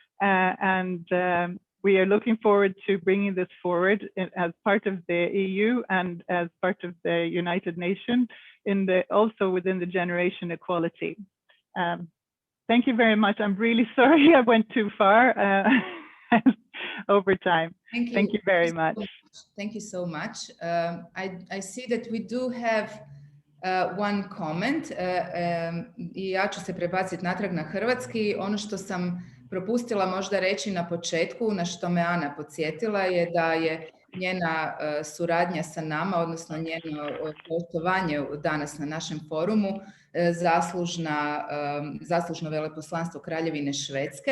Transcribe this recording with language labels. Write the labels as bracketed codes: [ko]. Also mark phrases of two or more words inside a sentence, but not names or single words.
[en] We are looking forward to bringing this forward as part of the EU and as part of the United Nations, also within the generation equality. Thank you very much. I'm really sorry I went too far over time. Thank you very much. Thank you so much. I see that we do have one comment. [hr] I ja ću se prebaciti natrag na hrvatski. Ono što sam propustila možda reći na početku, na što me Ana podsjetila, je da je njena suradnja sa nama, odnosno njeno gostovanje danas na našem forumu, zaslužno veleposlanstvo Kraljevine Švedske.